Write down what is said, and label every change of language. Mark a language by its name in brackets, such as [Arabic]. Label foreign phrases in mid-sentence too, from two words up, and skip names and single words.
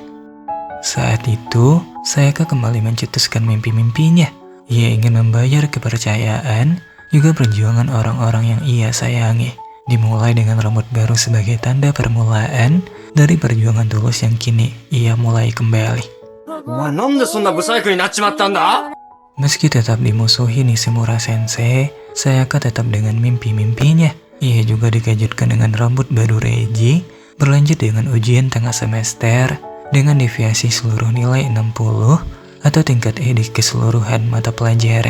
[Indonesian] Saat itu, Sayaka kembali mencetuskan mimpi-mimpinya. Ia ingin membayar kepercayaan, juga perjuangan orang-orang yang ia sayangi. Dimulai dengan rambut baru sebagai tanda permulaan dari perjuangan tulus yang kini ia mulai kembali. [Japanese] お前なんでそんなブサイクになっちまったんだ? [Indonesian] Meski tetap dimusuhi Nishimura Sensei, Sayaka tetap dengan mimpi-mimpinya. Ia juga dikejutkan dengan rambut baru Reiji, berlanjut dengan ujian tengah semester, dengan deviasi seluruh nilai 60 atau tingkat E di keseluruhan mata pelajaran.